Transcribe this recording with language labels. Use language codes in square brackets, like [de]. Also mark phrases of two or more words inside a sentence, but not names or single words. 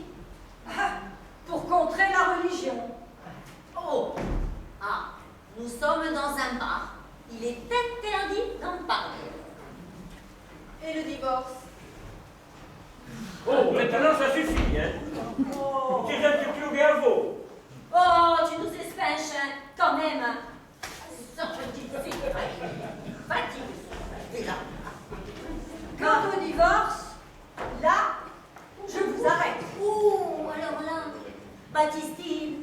[fr] Pour contrer la religion. Oh, ah, nous sommes dans un bar. Il est interdit d'en parler. Et le divorce. Oh, maintenant ça suffit, hein. [it] Ti senti più che a voi. [fr] Oh, tu nous espèches, hein, quand même. Sors, petite fille. Fatigue. Quant au divorce, là, je vous arrête. Oh, alors là, Baptistine,